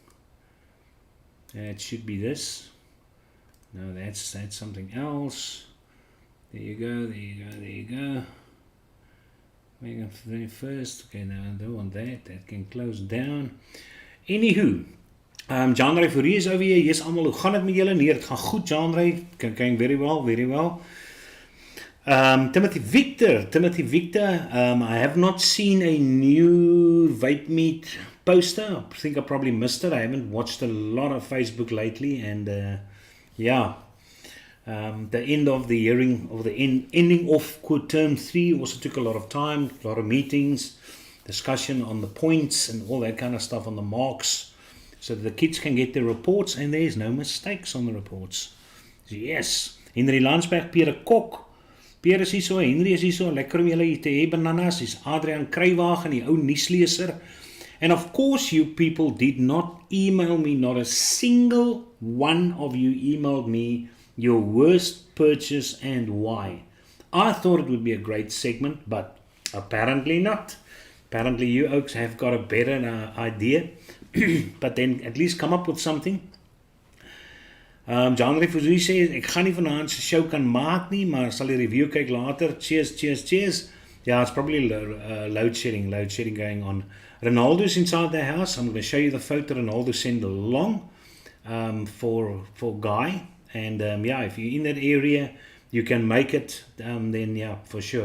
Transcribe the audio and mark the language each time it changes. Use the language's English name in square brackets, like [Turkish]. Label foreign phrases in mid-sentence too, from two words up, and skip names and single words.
[English] It should be this. No, that's something else. There you go, there you go, there you go. Make it first. Okay, now I don't want that. That can close down. Anywho, John Ray Fourie is over here. Yes, [Afrikaans] allemaal, hoe gaan het met julle? Nee, het gaan goed, John Ray. [English] Going very well, very well. Timothy Victor, I have not seen a new Vape Meet poster. I think I probably missed it. I haven't watched a lot of Facebook lately, and yeah. The end of the hearing, or the ending of term 3 also took a lot of time, a lot of meetings, discussion on the points and all that kind of stuff on the marks, so that the kids can get their reports and there's no mistakes on the reports. So yes, [Afrikaans] Henry Landsberg, Pierre Kok, Pierre is hier so, Henry is hier so, lekker om julle hier te hê, bananas, is Adrian Kruiwagen, die ou nuusleser. [English] And of course you people did not email me, not a single one of you emailed me your worst purchase and why. I thought it would be a great segment, but apparently not. Apparently you oaks have got a better idea, but then at least come up with something. John Refusie says, [Afrikaans] ek gaan nie vanaand se show kan maak nie, maar sal die review kyk later. [English] Cheers, cheers, cheers. Yeah, it's probably load shedding going on. Ronaldo's inside the house. I'm going to show you the photo Ronaldo sent along for Guy. And yeah, if you're in that area, you can make it, then yeah, for sure.